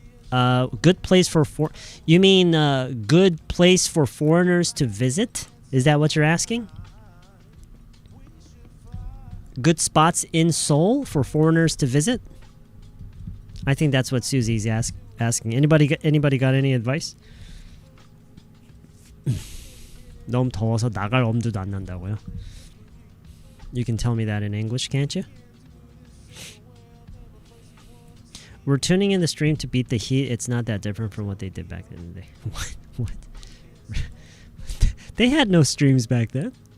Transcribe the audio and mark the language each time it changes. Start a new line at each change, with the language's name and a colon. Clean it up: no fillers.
English: Good place for you mean good place for foreigners to visit? Is that what you're asking? Good spots in Seoul for foreigners to visit? I think that's what Susie's asking. Anybody got any advice?
Korean: 너무 더워서 나갈 엄두도 안 난다고요?
English: You can tell me that in English, can't you? We're tuning in the stream to beat the heat. It's not that different from what they did back in the day. What? They had no streams back then.